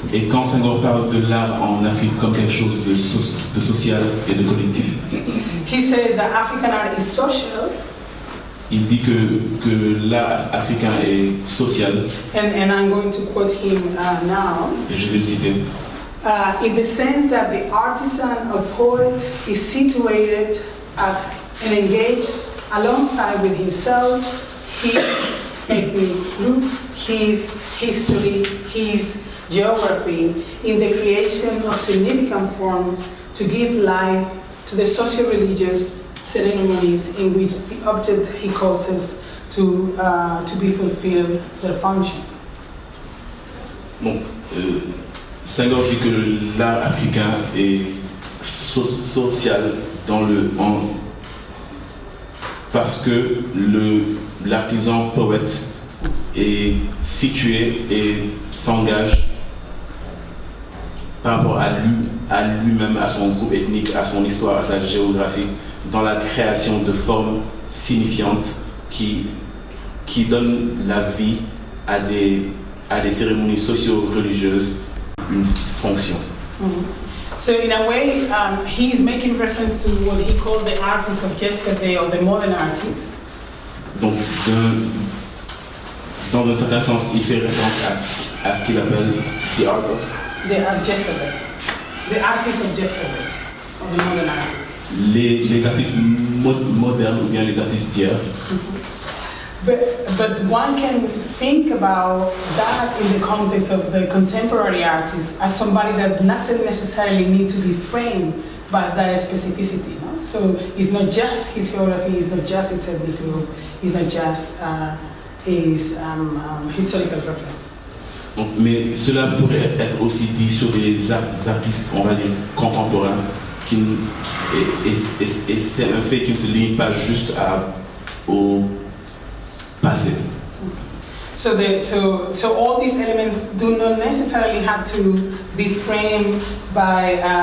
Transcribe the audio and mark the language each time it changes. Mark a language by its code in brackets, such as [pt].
[fr] Et quand Senghor parle de l'art en Afrique comme quelque chose de social et de collectif, [en] he says that African art is social. [fr] il dit que l'art africain est social, [en] And I'm going to quote him now. [fr] et je vais le citer, [en] In the sense that the artisan or poet is situated and engaged alongside with himself, his ethnic group, his history, his geography, in the creation of significant forms to give life to the socio-religious ceremonies in which the object he causes to be fulfilled their function. [fr] bon, Senghor dit que l'art africain est social parce que l'artisan poète est situé et s'engage par rapport à lui-même, à son groupe ethnique, à son histoire, à sa géographie, dans la création de formes signifiantes qui donnent la vie à des cérémonies socio-religieuses une fonction. [en] So in a way, he's making reference to what he called the artists of yesterday or the modern artists. [fr] Donc, dans un certain sens, il fait référence à ce qu'il appelle [en] the art of. The yesterday, the artists of yesterday, or the modern artists. [fr] Les artistes modernes ou bien les artistes d'hier. [en] But one can think about that in the context of the contemporary artist as somebody that doesn't necessarily need to be framed by that specificity. No? So it's not just his geography, it's not just his ethnic group, it's not just his historical reference. [fr] Donc, mais cela pourrait être aussi dit sur des artistes, on va dire, contemporains, et c'est un fait qui ne se limite pas juste au passé. [en] So all these elements do not necessarily have to be framed by